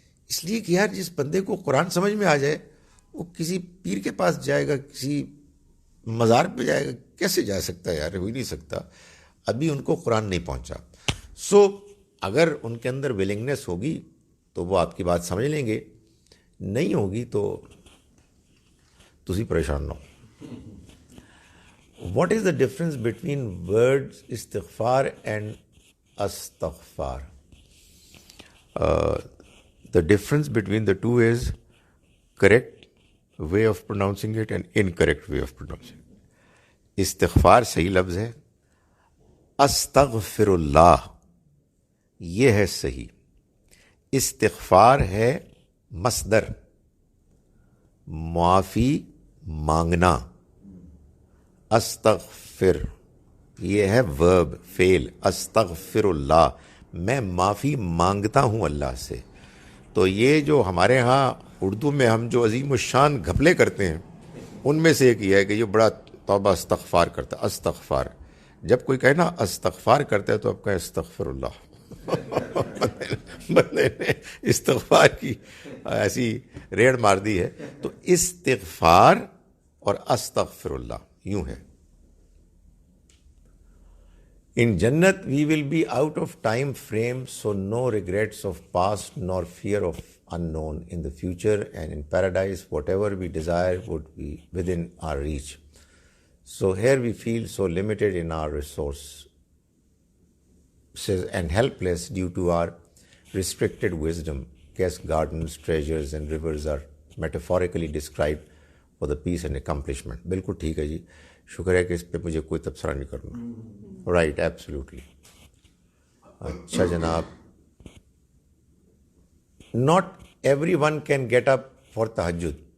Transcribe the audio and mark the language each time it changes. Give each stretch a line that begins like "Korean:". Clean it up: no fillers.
Urdu: اس لیے کہ یار جس بندے کو قرآن سمجھ میں آ جائے وہ کسی پیر کے پاس جائے گا, کسی مزار پہ جائے گا؟ کیسے جا سکتا ہے یار؟ ہو ہی نہیں سکتا. ابھی ان کو قرآن نہیں پہنچا. سو اگر ان کے اندر ولنگنیس ہوگی تو وہ آپ کی بات سمجھ لیں گے, نہیں ہوگی تو تسی پریشان نہ ہو.
English: What is the difference between words istighfar and astaghfar? The difference between the two is correct way of pronouncing it and incorrect way of pronouncing it.
Urdu: استغفار صحیح لفظ ہے, استغفر اللہ یہ ہے صحیح. استغفار ہے مصدر, معافی مانگنا. استغفر یہ ہے ورب, فعل. استغفر اللہ میں معافی مانگتا ہوں اللہ سے. تو یہ جو ہمارے ہاں اردو میں ہم جو عظیم الشان گھپلے کرتے ہیں ان میں سے ایک یہ ہے کہ یہ بڑا توبہ استغفار کرتا ہے. استغفار, جب کوئی کہے نا استغفار کرتا ہے تو آپ کہیں استغفر اللہ. بندے نے استغفار کی ایسی ریڑ مار دی ہے. تو استغفار اور استغفر اللہ یوں ہے.
English: In Jannat we will be out of time frame, so no regrets of past nor fear of unknown in the future, and in paradise whatever we desire would be within our reach. So here we feel so limited in our resources and helpless due to our restricted wisdom. Guess gardens, treasures and rivers are metaphorically described for the peace and accomplishment.
Urdu: بالکل ٹھیک ہے جی, شکر ہے کہ اس پہ مجھے کوئی تبصرہ نہیں کرنا.
English: Right, absolutely.
Urdu: اچھا جناب,
English: not everyone can get up for tahajjud.